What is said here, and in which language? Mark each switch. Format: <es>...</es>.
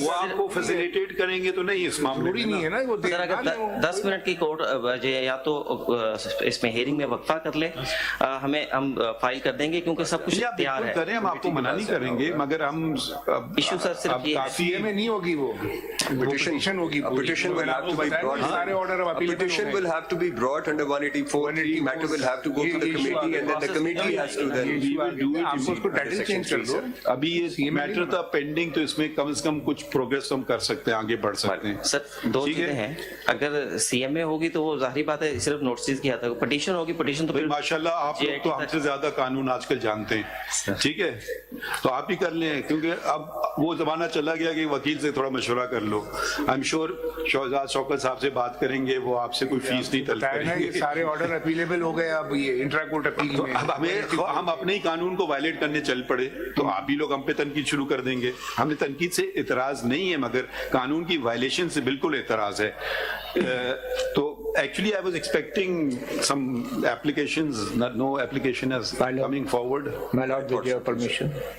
<ur>وہ آپ کو فیسیلیٹیٹ کریں گے تو نہیں اس معاملے میں نہیں ہے نا. وہ سر اگر 10 منٹ کی کورٹ یا تو اس میں ہیئرنگ میں وقفہ کر لے, ہم فائل کر دیں گے کیونکہ سب کچھ تیار ہے. کریں, ہم آپ کو منع نہیں کریں گے, مگر ہم ایشو سر صرف یہ کافی میں نہیں ہوگی, وہ پٹیشن ہوگی.</ur> <en>Petition will have to be brought.</en> <ur>سارے آرڈر اب</ur> <en>Petition will have to be brought under 184. Matter will have to go to the committee and then the committee has to then.</en> <ur>آپ کو اس کو ٹائٹل چینج کر دو. ابھی یہ metre تھا pending, تو اس میں کم از کم کچھ پروگریس ہم کر سکتے ہیں, آگے بڑھ سکتے ہیں. سر دو چیزیں ہیں, اگر سی ایم اے ہوگی تو وہ ظاہری بات ہے صرف نوٹسز کی حد تک, پٹیشن ہوگی, پٹیشن تو ماشاءاللہ آپ لوگ تو ہم سے زیادہ قانون آج کل جانتے ہیں, ٹھیک ہے, تو آپ ہی کر لیں, کیونکہ اب وہ زمانہ چلا گیا کہ وکیل سے تھوڑا مشورہ کر لو.</ur> <en>I am sure</en> <ur>شہزاد شوکت صاحب سے بات کریں گے, وہ آپ سے کوئی فیس نہیں طلب کریں گے. سارے آرڈر اپیلیبل ہو گئے, اب یہ انٹرا کورٹ اپیل میں اب ہم اپنے ہی قانون کو وائلیٹ کرنے چل پڑے تو آپ ہی لوگ ہم پہ تنقید شروع کر دیں گے. ہمیں تنقید سے اعتراض نہیں ہے, مگر قانون کی وائلیشن سے بالکل اعتراض ہے.</ur> <en>تو actually I was expecting some applications, no application is coming forward. My lord, with your permission.</en>